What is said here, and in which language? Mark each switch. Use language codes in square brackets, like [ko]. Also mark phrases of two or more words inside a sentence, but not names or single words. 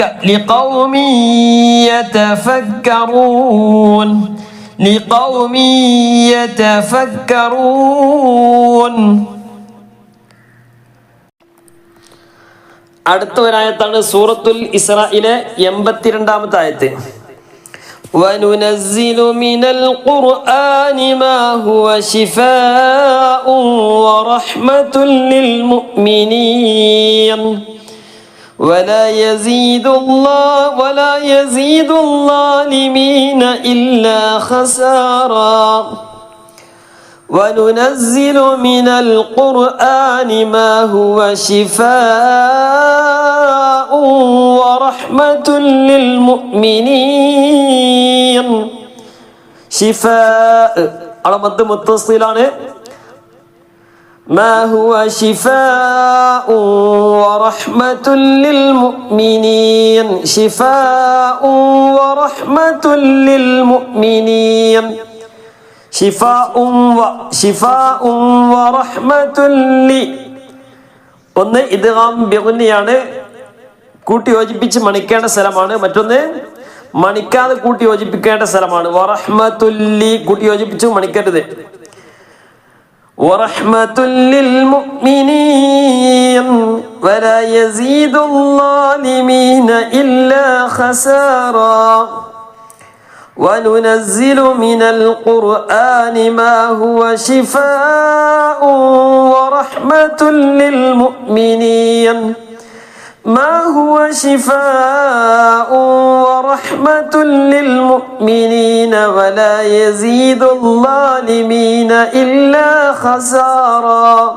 [ar] لقوم يتفكرون. لقوم يتفكرون. [ml] അടുത്ത ഒരായത്താണ് സൂറത്തുൽ ഇസ്രായിലെ 82-ാമത്തെ ആയത്ത്. [ar] وَنُنَزِّلُ مِنَ الْقُرْآنِ مَا هُوَ شِفَاءٌ وَرَحْمَةٌ لِلْمُؤْمِنِينَ وَلَا يَزِيدُ الظَّالِمِينَ إِلَّا خَسَارًا. وَنُنَزِّلُ مِنَ الْقُرْآنِ مَا هُوَ شِفَاءٌ وَرَحْمَةٌ لِلْمُؤْمِنِينَ. [ml] شِفَاء അവിടെ മദ് മുത്തസിലാണ്. [ar] ما هو شفاء ورحمة للمؤمنين. شفاء ورحمة للمؤمنين. [ml] ഒന്ന് ഇദ്ഗാം ബിഗുന്നയാണ്. കൂട്ടി യോജിപ്പിച്ച് മണിക്കേണ്ട സ്ഥലമാണ്. മറ്റൊന്ന് മണിക്കാതെ കൂട്ടി യോജിപ്പിക്കേണ്ട സ്ഥലമാണ്. വറഹ്മത്തുല്ലി കൂട്ടി യോജിപ്പിച്ച് മണിക്കരുത്. [ar] ورحمة للمؤمنين ولا يزيد الظالمين إلا خسارا وننزل من القرآن ما هو شفاء ورحمة للمؤمنين ما هو شفاء ورحمة للمؤمنين ولا يزيد الظالمين إلا خسارا